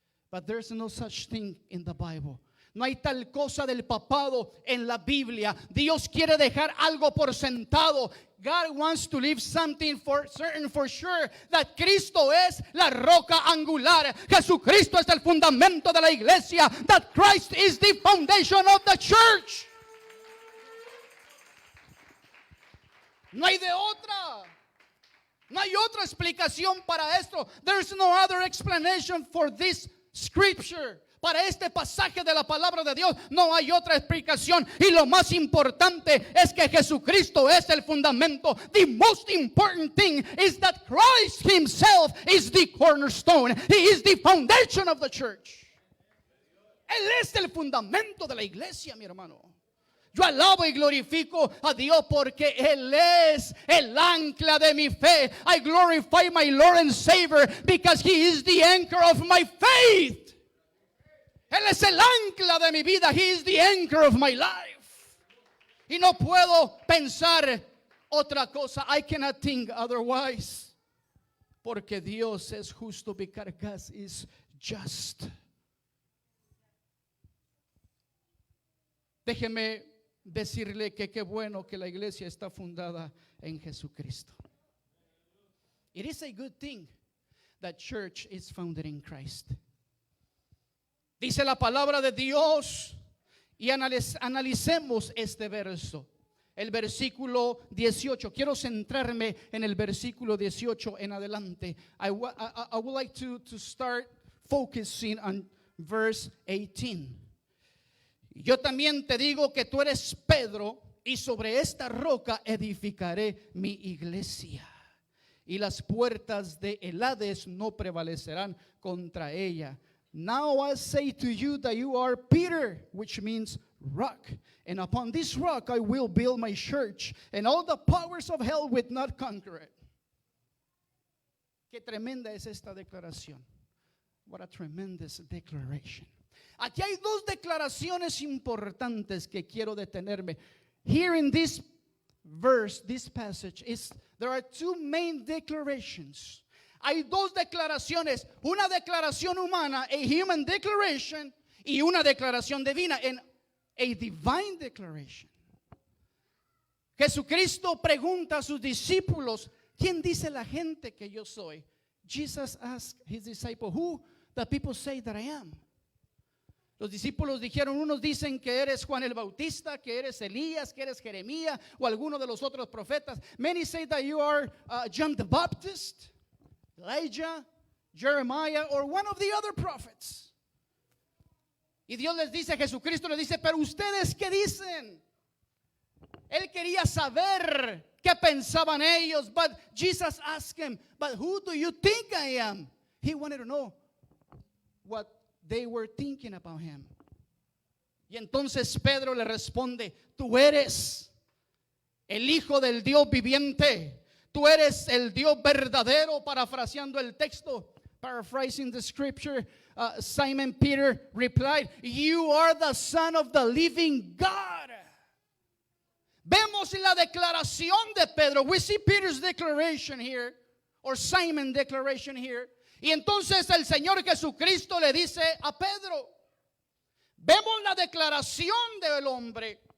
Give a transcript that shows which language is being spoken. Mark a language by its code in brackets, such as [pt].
[en] But there's no such thing in the Bible. [es] No hay tal cosa del papado en la Biblia. Dios quiere dejar algo por sentado. [en] God wants to leave something for certain, for sure, that [es] Cristo es la roca angular. Jesucristo es el fundamento de la iglesia. [en] That Christ is the foundation of the church. [es] No hay de otra. No hay otra explicación para esto. [en] There's no other explanation for this scripture. [es] Para este pasaje de la palabra de Dios no hay otra explicación. Y lo más importante es que Jesucristo es el fundamento. [en] The most important thing is that Christ Himself is the cornerstone. He is the foundation of the church. [es] Él es el fundamento de la iglesia, mi hermano. Yo alabo y glorifico a Dios porque Él es el ancla de mi fe. [en] I glorify my Lord and Savior because He is the anchor of my faith. [es] Él es el ancla de mi vida. [en] He is the anchor of my life. [es] Y no puedo pensar otra cosa. [en] I cannot think otherwise. [es] Porque Dios es justo, [en] because God is just. [es] Déjeme decirle que qué bueno que la iglesia está fundada en Jesucristo. [en] It is a good thing that church is founded in Christ. [es] Dice la palabra de Dios, y analicemos este verso, el versículo 18. Quiero centrarme en el versículo 18 en adelante. [en] I would like to start focusing on verse 18. [es] Yo también te digo que tú eres Pedro, y sobre esta roca edificaré mi iglesia, y las puertas de Hades no prevalecerán contra ella. [en] Now I say to you that you are Peter, which means rock, and upon this rock I will build my church, and all the powers of hell will not conquer it. [es] Qué tremenda es esta declaración. [en] What a tremendous declaration. [es] Aquí hay dos declaraciones importantes que quiero detenerme. [en] Here in this verse, this passage, there are two main declarations. [es] Hay dos declaraciones, una declaración humana, [en] a human declaration, [es] y una declaración divina, [en] a divine declaration. [es] Jesucristo pregunta a sus discípulos, ¿quién dice la gente que yo soy? [en] Jesus asked his disciple, who that people say that I am? [es] Los discípulos dijeron, unos dicen que eres Juan el Bautista, que eres Elías, que eres Jeremías o alguno de los otros profetas. [en] Many say that you are John the Baptist, Elijah, Jeremiah, or one of the other prophets. [es] Y Dios les dice, Jesucristo les dice, pero ustedes ¿qué dicen? Él quería saber qué pensaban ellos, [en] but Jesus asked him, but who do you think I am? He wanted to know what they were thinking about him. [es] Y entonces Pedro le responde, tú eres el Hijo del Dios viviente, tú eres el Dios verdadero, parafraseando el texto. [en] Paraphrasing the scripture, Simon Peter replied, you are the Son of the living God. [es] Vemos la declaración de Pedro. [en] We see Peter's declaration here, or Simon's declaration here. [es] Y entonces el Señor Jesucristo le dice a Pedro, vemos la declaración del hombre.